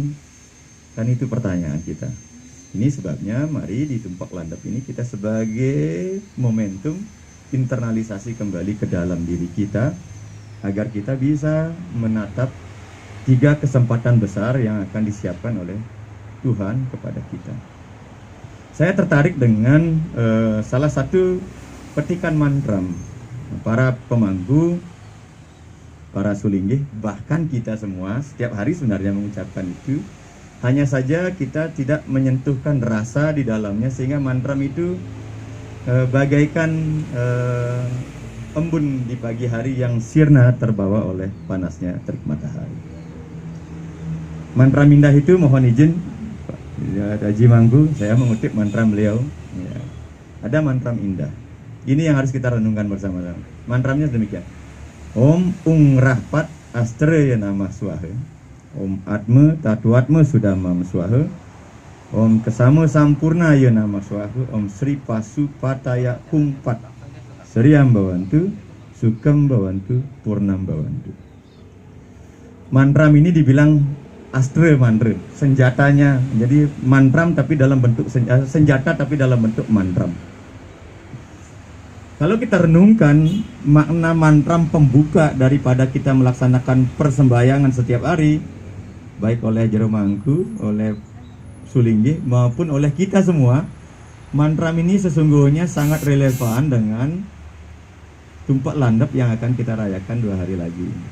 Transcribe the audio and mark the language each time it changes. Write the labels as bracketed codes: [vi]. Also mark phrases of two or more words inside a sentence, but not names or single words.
[id] Kan itu pertanyaan kita. Ini sebabnya mari di Tumpak Landap ini kita sebagai momentum internalisasi kembali ke dalam diri kita agar kita bisa menatap 3 kesempatan besar yang akan disiapkan oleh Tuhan kepada kita. Saya tertarik dengan salah satu petikan mantram para pemangku, para sulinggih, bahkan kita semua setiap hari sebenarnya mengucapkan itu. Hanya saja kita tidak menyentuhkan rasa di dalamnya sehingga mantram itu bagaikan embun di pagi hari yang sirna terbawa oleh panasnya terik matahari. Mantra indah itu mohon izin Pak Haji Mangku, saya mengutip mantra beliau. Ya. Ada mantra indah. Ini yang harus kita renungkan bersama-sama. Mantramnya demikian. [sa] Om Ung Rahpat Astre Nama Swaha. Om Atma Tatuatma Sudamam Swaha. Om Kesama Sampurna Ya Nama Swaha. Om Sri Pasu Pataya Kumpat Seriam Bawantu Sukam Bawantu Purnam Bawantu. [id] Mantram ini dibilang astra mantra, senjatanya. Jadi mantram tapi dalam bentuk senjata tapi dalam bentuk mantram. Kalau kita renungkan makna mantram pembuka daripada kita melaksanakan persembahyangan setiap hari, baik oleh Jero Mangku, oleh Sulinggih maupun oleh kita semua, mantram ini sesungguhnya sangat relevan dengan Tumpak Landap yang akan kita rayakan 2 hari lagi.